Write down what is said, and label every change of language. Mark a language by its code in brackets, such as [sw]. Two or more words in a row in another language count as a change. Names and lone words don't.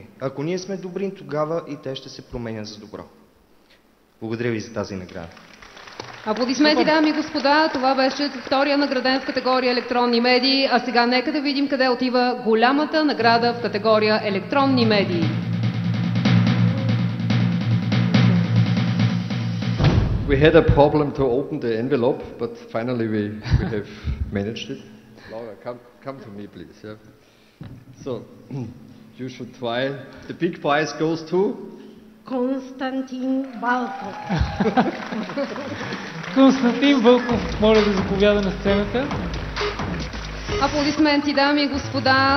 [bg] Ако ние сме добри, тогава и те ще се променят за добро. Благодаря ви за тази награда. Аплодисменти, дами и господа. Това беше втория награден в категория електронни медии. А сега нека да видим къде отива голямата награда в категория електронни медии. [en] We had a problem to open the envelope, but finally we have managed it. Laura, come to me, please. Yeah. So, you should try. The big prize goes to [bg] Константин Вълков. Константин Вълков, моля да заповяда на сцената. Аплодисменти, дами и господа.